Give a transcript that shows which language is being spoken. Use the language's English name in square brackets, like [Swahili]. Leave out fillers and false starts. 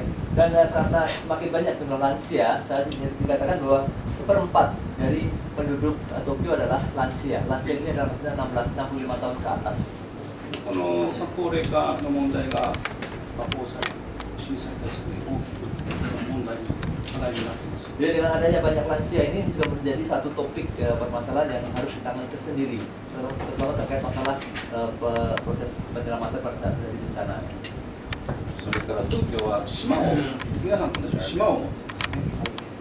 [Indonesian] Dan karena semakin banyak jumlah lansia, saat ini dikatakan bahwa seperempat dari penduduk Tokyo adalah lansia. Lansia ini adalah maksudnya 65 tahun ke atas. [Japanese] この高齢化の問題が大阪震災対策で大きく問題に課題になっています。 [Indonesian] Jadi dengan adanya banyak lansia ini juga menjadi satu topik permasalahan yang harus ditangani tersendiri, terutama terkait masalah proses penyelamatan pada saat terjadi bencana. [Japanese] それから東京は島を、皆さんと同じ島を持っていますね。